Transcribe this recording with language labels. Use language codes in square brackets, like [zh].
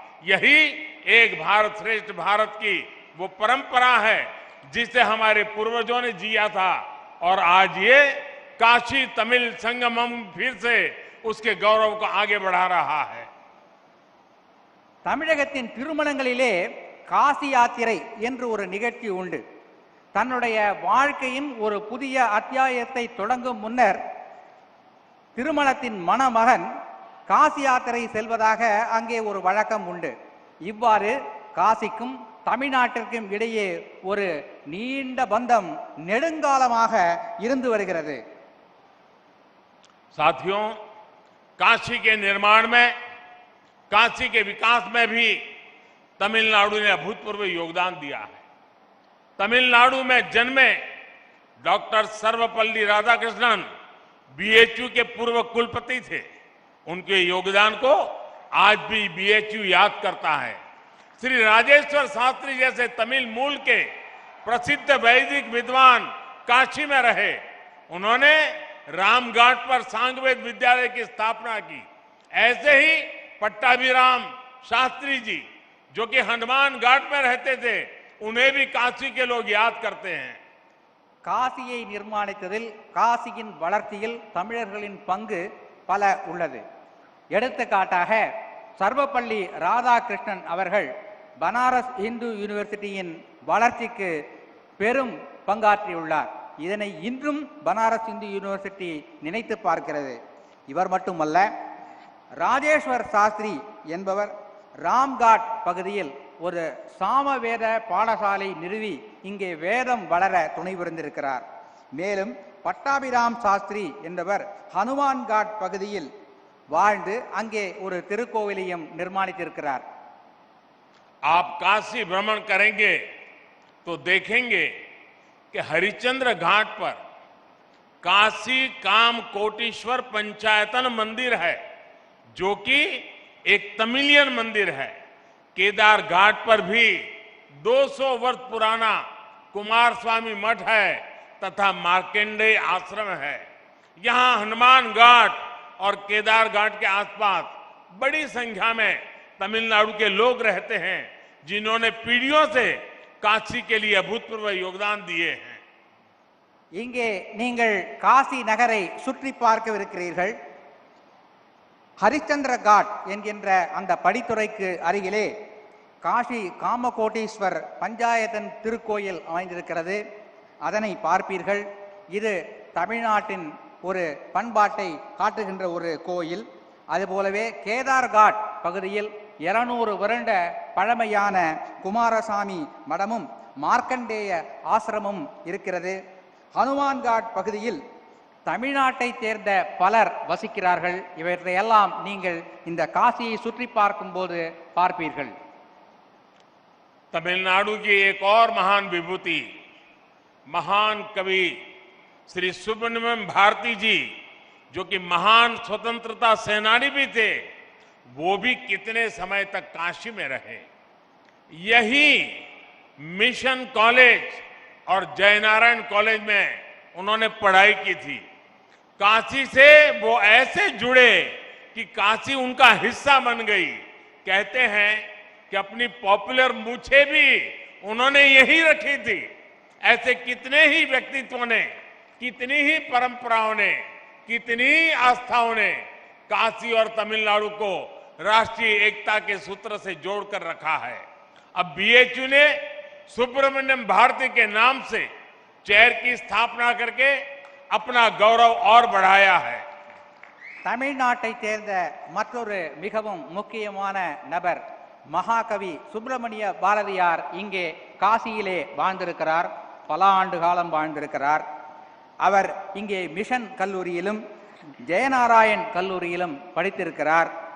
[hi] यही एक भारत श्रेष्ठ भारत की वो परंपरा है जिसे हमारे पूर्वजों ने जिया था, और आज ये काशी तमिल संगमम फिर से उसके गौरव को आगे बढ़ा रहा है। [ta] தமிழகத்தின் திருமணங்களிலே காசி யாத்திரை என்று ஒரு நிகழ்ச்சி உண்டு. தன்னுடைய வாழ்க்கையின் ஒரு புதிய அத்தியாயத்தை தொடங்கும் முன்னர் திருமணத்தின் மணமகன் காசி யாத்திரை செல்வதாக அங்கே ஒரு வழக்கம் உண்டு. இவ்வாறு காசிக்கும் தமிழ்நாட்டிற்கும் இடையே ஒரு நீண்ட பந்தம் நெடுங்காலமாக இருந்து வருகிறது. [hi] साथियों, काशी के निर्माण में, काशी के विकास में भी तमिलनाडु ने अभूतपूर्व योगदान दिया है। तमिलनाडु में जन्मे डॉक्टर सर्वपल्ली राधाकृष्णन बीएचयू के पूर्व कुलपति थे। उनके योगदान को आज भी बीएचयू याद करता है। श्री राजेश्वर शास्त्री जैसे तमिल मूल के प्रसिद्ध वैदिक विद्वान काशी में रहे। उन्होंने रामघाट पर सांगवेद विद्यालय की स्थापना की। ऐसे ही पट्टाभिराम शास्त्री जी, जो कि हनुमान घाट में रहते थे, उन्हें भी काशी के लोग याद करते हैं। [ta] காசியை நிர்மாணித்ததில், காசியின் வளர்ச்சியில் தமிழர்களின் பங்கு பல உள்ளது. எடுத்துக்காட்டாக சர்வப்பள்ளி ராதாகிருஷ்ணன் அவர்கள் பனாரஸ் இந்து யூனிவர்சிட்டியின் வளர்ச்சிக்கு பெரும் பங்காற்றியுள்ளார். இதனை இன்றும் பனாரஸ் இந்து யூனிவர்சிட்டி நினைத்து பார்க்கிறது. இவர் மட்டுமல்ல, ராஜேஸ்வர் சாஸ்திரி என்பவர் ராம்காட் பகுதியில் ஒரு சாமவேத பாடசாலை நிறுவி இங்கே வேதம் வளர துணை புரிந்திருக்கிறார். மேலும் பட்டாபிராம் சாஸ்திரி என்பவர் ஹனுமான்காட் பகுதியில் வாழ்ந்து அங்கே ஒரு திருக்கோவிலையும் நிர்மாணித்திருக்கிறார். [hi] आप काशी भ्रमण करेंगे तो देखेंगे कि हरिश्चंद्र घाट पर काशी काम कोटीश्वर पंचायतन मंदिर है, जो कि एक तमिलियन मंदिर है। केदार घाट पर भी 200 वर्ष पुराना कुमार स्वामी मठ है तथा मार्कंडेय आश्रम है। यहाँ हनुमान घाट और केदार घाट के आसपास बड़ी संख्या में तमिलनाडु के लोग रहते हैं, जिन्होंने पीढ़ियों से काशी के लिए अभूतपूर्व योगदान दिए हैं। [ta] இங்கே நீங்கள் காசி நகரை சுற்றி பார்க்கவிருக்கிறீர்கள். ஹரிச்சந்திர காட் என்கின்ற அந்த படித்துறைக்கு அருகிலே காசி காமகோட்டீஸ்வர் பஞ்சாயத்தன் திருக்கோயில் அமைந்திருக்கிறது. அதனை பார்ப்பீர்கள். இது தமிழ்நாட்டின் ஒரு பண்பாட்டை காட்டுகின்ற ஒரு கோயில். அதுபோலவே கேதார் காட் பகுதியில் 200 வருட பழமையான குமாரசாமி மடமும் மார்க்கண்டேய ஆசிரமும் இருக்கிறது. ஹனுமான் காட் பகுதியில் தமிழ்நாட்டை சேர்ந்த பலர் வசிக்கிறார்கள். இவற்றையெல்லாம் நீங்கள் இந்த காசியை சுற்றி பார்க்கும்போது பார்ப்பீர்கள். [hi] तमिलनाडु की एक और महान विभूति, महान कवि श्री सुब्रमण्यम भारती जी, जो कि महान स्वतंत्रता सेनानी भी थे, वो भी कितने समय तक काशी में रहे। यही मिशन कॉलेज और जयनारायण कॉलेज में उन्होंने पढ़ाई की थी। काशी से वो ऐसे जुड़े कि काशी उनका हिस्सा बन गई। कहते हैं कि अपनी पॉपुलर मूछें भी उन्होंने यही रखी थी। ऐसे कितने ही व्यक्तित्वों ने, कितनी ही परंपराओं ने, कितनी ही आस्थाओं ने काशी और तमिलनाडु को राष्ट्रीय एकता के सूत्र से जोड़कर रखा है। अब बीएचयू ने सुब्रमण्यम भारती के नाम से चेयर की स्थापना करके अपना गौरव और बढ़ाया है। [ta] தமிழ்நாட்டை சேர்ந்த மற்றொரு மிகவும் முக்கியமான நபர் மகாகவி சுப்பிரமணிய பாரதியார் இங்கே காசியிலே வாழ்ந்திருக்கிறார். பல ஆண்டு காலம் வாழ்ந்திருக்கிறார். அவர் இங்கே மிஷன் கல்லூரியிலும் ஜெயநாராயண் கல்லூரியிலும் படித்திருக்கிறார்.